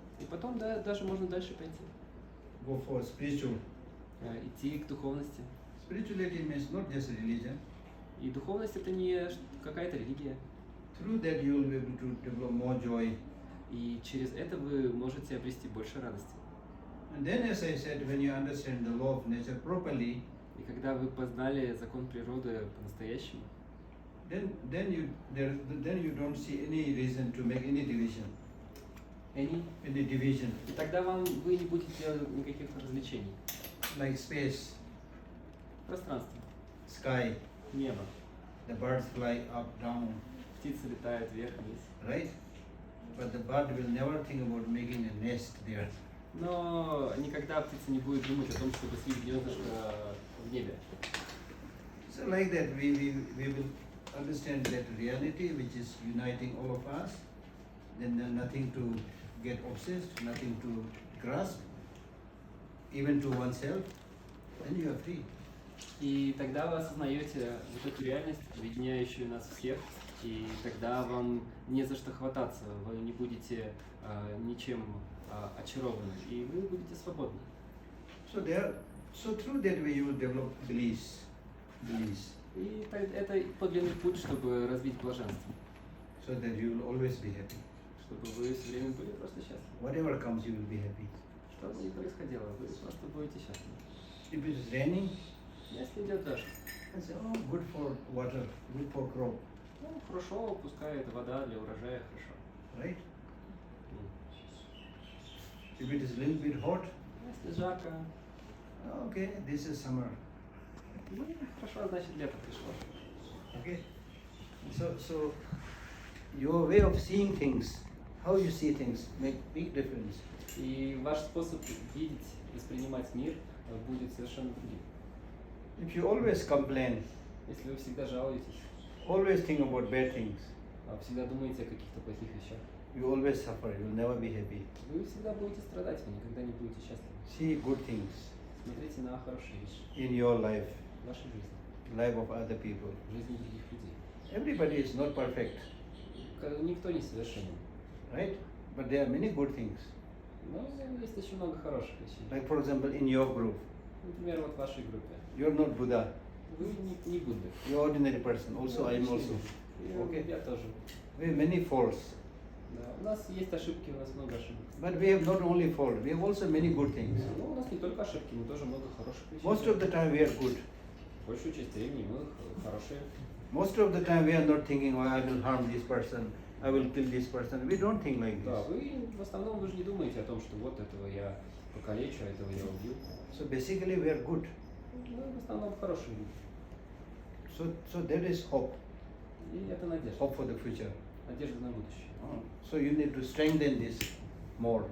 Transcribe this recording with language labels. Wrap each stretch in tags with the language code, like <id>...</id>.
<ru>И потом, да, даже можно дальше пойти.</ru> <en>go for spiritual.</en> <ru>Идти к духовности.</ru> <en>Spirituality means not just religion.</en> <ru>И духовность это не какая-то религия.</ru> <en>Through that you will be able to develop more joy.</en> <ru>И через это вы можете обрести больше радости.</ru> <en>And then, as I said, when you understand the law of nature properly,</en> <ru>И когда вы познали закон природы по-настоящему,</ru> <en>then you don't see any reason to make any division. Any division,</en> <ru>и тогда вы не будете делать никаких развлечений.</ru> <en>like space,</en> <ru>Пространство,</ru> <en>sky,</en> <ru>небо,</ru> <en>the birds fly up, down,</en> <ru>птицы летают вверх-вниз.</ru> <en>right? But the bird will never think about making a nest there.</en> <ru>Но никогда птица не будет думать о том, чтобы свить гнездышко в небе.</ru> <en>So like that, we will understand that reality which is uniting all of us. Then nothing to get obsessed, nothing to grasp, even to oneself. Then you are free.</en> <ru>И тогда вы осознаете вот эту реальность, объединяющую нас всех, и тогда вам не за что хвататься, вы не будете ничем очарованы, и вы будете свободны.</ru> <en>So through that way you will develop bliss.</en> <ru>И это подлинный путь, чтобы развить блаженство,</ru> <en>So that you will always be happy.</en> <ru>чтобы вы все время были просто счастливы.</ru> <en>Whatever comes, you will be happy.</en> <ru>Что бы ни происходило, вы просто будете счастливы.</ru> <en>If it is raining,</en> <ru>Если идет дождь,</ru> <en>I say, oh, good for water, good for crop,</en> <ru>ну хорошо, пускай это вода для урожая, хорошо.</ru> <en>right? If it is a little bit hot,</en> <ru>Если жарко,</ru> <en>Okay, this is summer.</en> <ru>ну, хорошо, значит лето пришло.</ru> <en>Okay. So your way of seeing things, how you see things, make big difference.</en> <ru>И ваш способ видеть, воспринимать мир будет совершенно другим.</ru> <en>If you always complain,</en> <ru>Если вы всегда жалуетесь,</ru> <en>always think about bad things,</en> <ru>всегда думаете о каких-то плохих вещах,</ru> <en>you always suffer, you'll never be happy.</en> <ru>вы всегда будете страдать, вы никогда не будете счастливы.</ru> <en>See good things</en> <ru>Смотрите на хорошие вещи</ru> <en>in your life,</en> <ru>в вашей жизни,</ru> <en>life of other people.</en> <ru>в жизни других людей.</ru> <en>Everybody is not perfect,</en> <ru>Никто не совершенен,</ru> <en>right? But there are many good things.</en> <ru>но есть очень много хороших вещей.</ru> <en>Like for example, in your group,</en> <ru>Например, вот в вашей группе.</ru> <en>you're not Buddha,</en> <ru>Вы не Будда.</ru> <en>you're ordinary person. Also, I am also. Okay.</en> <ru>Я тоже.</ru> <en>We have many faults,</en> <ru>Да. У нас есть ошибки, у нас много ошибок.</ru> <en>but we have not only fault. We have also many good things.</en> <ru>Ну, у нас не только ошибки, но тоже много хороших вещей.</ru> <en>Most of the time we are good.</en> <ru>Большую часть времени мы хорошие.</ru> <en>Most of the time we are not thinking, oh, I will harm this person, I will kill this person. We don't think like</en> <ru>Да,</ru> <en>this.</en> <ru>вы в основном вы же не думаете о том, что вот этого я покалечу, а этого я убью.</ru> <en>So basically we are good.</en> <ru>Мы в основном хорошие люди.</ru> <en>So there is hope,</en> <ru>И это надежда.</ru> <en>hope for the future.</en> <ru>Надежда на будущее.</ru> <en>So you need to strengthen this more</en>